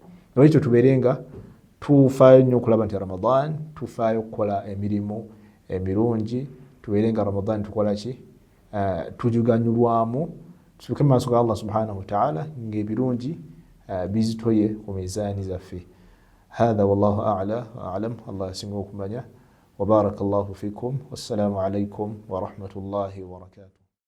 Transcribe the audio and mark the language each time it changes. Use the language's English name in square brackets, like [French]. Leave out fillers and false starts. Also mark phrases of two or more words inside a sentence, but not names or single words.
[Ganda] Olwekyo tubeere nga tufaayo nnyo okulaba nti Ramadan tufaayo okukola emirimu emirungi, tubeere nga Ramadan tukola ki? Tujuganyulwamu, tusituke mu maaso ga Allah [Arabic] سبحانه وتعالى [Ganda] ng'ebirungi bizitoye ku mizaani zaffe. [Arabic] هذا والله أعلى وأعلم. الله يسمعكم بنا وبارك الله فيكم والسلام عليكم ورحمة الله وبركاته.